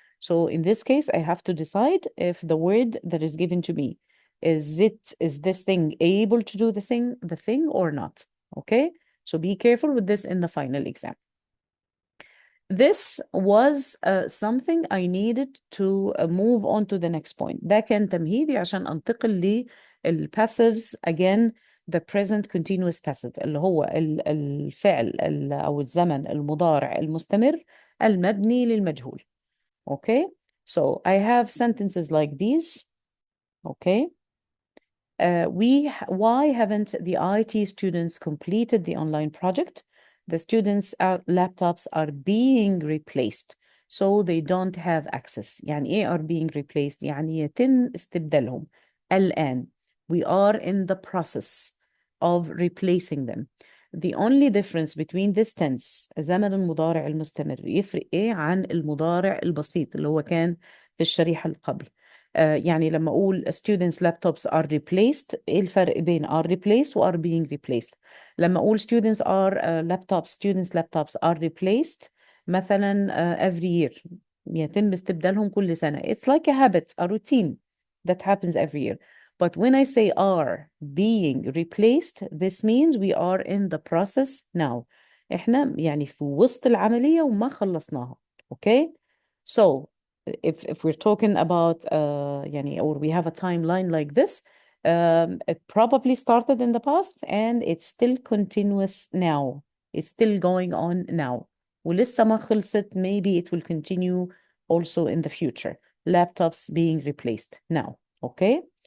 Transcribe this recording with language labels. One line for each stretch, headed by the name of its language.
English: So in this case, I have to decide if the word that is given to me is this thing able to do the thing or not. Okay, so be careful with this in the final exam. This was something I needed to move on to the next point.
Arabic: ده كان تمهيدي عشان أنتقل للpassives
English: again, the present continuous passive
Arabic: اللي هو الفعل أو الزمن المضارع المستمر المبني للمجهول.
English: Okay, so I have sentences like these. Okay. Why haven't the IT students completed the online project? The students' laptops are being replaced, so they don't have access.
Arabic: يعني إيه
English: are being replaced؟
Arabic: يعني يتم استبدالهم الآن.
English: We are in the process of replacing them. The only difference between this tense
Arabic: زمن المضارع المستمر يفرق إيه عن المضارع البسيط اللي هو كان في الشريحة اللي قبل. يعني لما أقول
English: students laptops are replaced،
Arabic: إيه الفرق بين are replaced و
English: are being replaced؟
Arabic: لما أقول students laptops are replaced مثلا
English: every year،
Arabic: يتم استبدالهم كل سنة.
English: It's like a habit, a routine that happens every year. But when I say are being replaced, this means we are in the process now.
Arabic: إحنا يعني في وسط العملية وما خلصناها.
English: Okay? So if we're talking about يعني or we have a timeline like this, it probably started in the past and it's still continuous now. It's still going on now.
Arabic: ولسه ما خلصت.
English: Maybe it will continue also in the future. Laptops being replaced now. Okay.